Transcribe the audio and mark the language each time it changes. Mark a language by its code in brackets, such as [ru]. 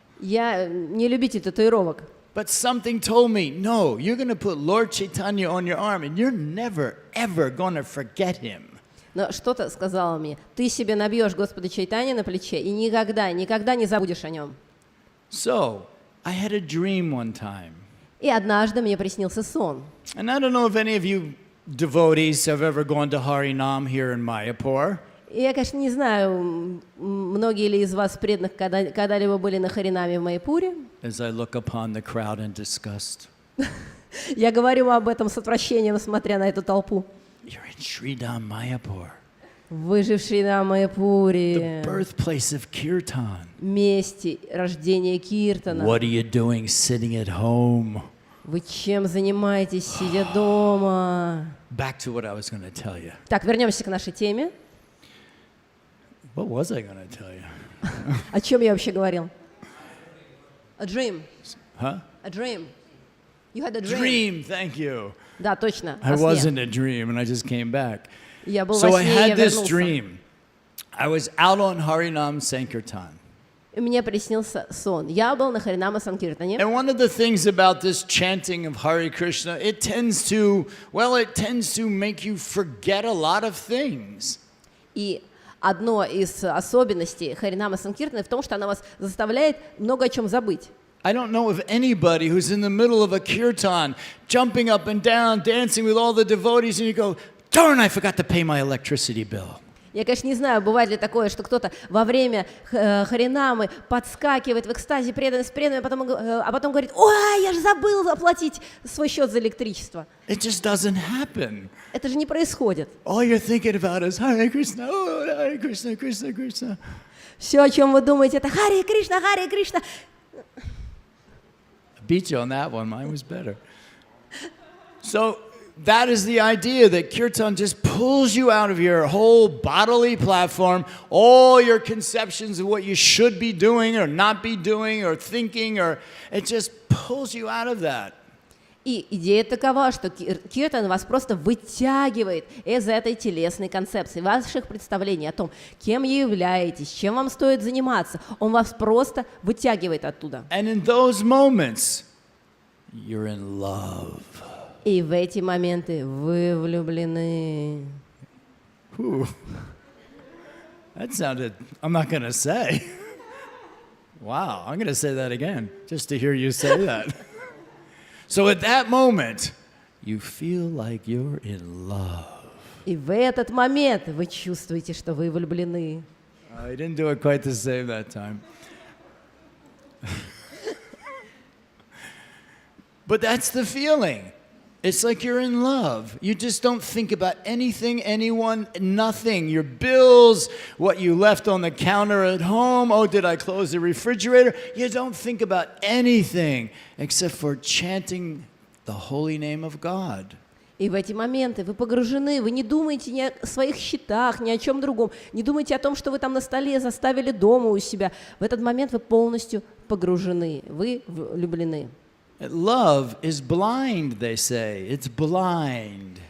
[ru] Я не любитель татуировок. [en] But something told me, no, you're going to put Lord Chaitanya on your arm and you're never, ever going to forget him. [ru] Но что-то сказала мне, ты себе набьешь Господа Чайтаньи на плече и никогда не забудешь о нем. [en] So, I had a dream one time. [ru] И однажды мне приснился сон. [en] And I don't know if any of you devotees have ever gone to Harinam here in Mayapur. [ru] И я, конечно, не знаю, многие ли из вас преданных когда-либо были на Харинаме в Майяпуре. [en] As I look upon the crowd in disgust. [ru] Я говорю об этом с отвращением, смотря на эту толпу. [en] You're in Sri Dham Mayapur. [ru] Вы же в Шри Dham Mayapur, [en] The birthplace of Kirtan. [ru] месте рождения Киртана. [en] What are you doing sitting at home? [ru] Вы чем занимаетесь, сидя дома? [en] Back to what I was going to tell you. [ru] Так, вернемся к нашей теме. [en] What was I going to tell you? [ru] О чем я вообще говорил? [en] A dream. Huh? A dream. You had a dream. Dream, thank you. [ru] Да, точно. [en] I [ru] Во [en] was [ru] сне. [en] in a dream and I just came back. [ru] Я был [en] So [ru] во [en] I [ru] сне, и я [en] had this [ru] вернулся. [en] dream. I was out on Harinam Sankirtan. [ru] И мне приснился сон. Я был на Харинама Санкиртане. [en] And one of the things about this chanting of Hare Krishna, it tends to make you forget a lot of things. [ru] И одно из особенностей Харинама Санкиртаны в том, что она вас заставляет много о чем забыть. [en] I don't know of anybody who's in the middle of a kirtan, jumping up and down, dancing with all the devotees, and you go, darn, I forgot to pay my electricity bill. [ru] Я, конечно, не знаю, бывает ли такое, что кто-то во время Харинамы подскакивает в экстазе преданность преданным, а потом говорит: ой, я же забыл оплатить свой счет за электричество. [en] It just doesn't happen. [ru] Это же не происходит. [en] All you're thinking about is Hare Krishna, oh, Hare Krishna, Krishna, Krishna. [ru] Все, о чем вы думаете, это Харе Кришна, Харе Кришна. [en] I beat you on that one. Mine was better. So that is the idea, that kirtan just pulls you out of your whole bodily platform, all your conceptions of what you should be doing or not be doing or thinking, or it just pulls you out of that. [ru] И идея такова, что киртан вас просто вытягивает из этой телесной концепции, ваших представлений о том, кем вы являетесь, чем вам стоит заниматься. Он вас просто вытягивает оттуда. [en] And in those moments, you're in love. [ru] И в эти моменты вы влюблены. Whew. [en] That sounded, I'm not going to say. Wow, I'm going to say that again, just to hear you say that. So at that moment, you feel like you're in love. [ru] И в этот момент вы чувствуете, что вы влюблены. [en] I didn't do it quite the same that time. But that's the feeling. It's like you're in love. You just don't think about anything, anyone, nothing. Your bills, what you left on the counter at home. Oh, did I close the refrigerator? You don't think about anything except for chanting the holy name of God. [ru] И в эти моменты вы погружены, вы не думаете ни о своих счетах, ни о чем другом, не думаете о том, что вы там на столе заставили дома у себя. В этот момент вы полностью погружены, вы влюблены. [en] Love is blind, they say. It's blind.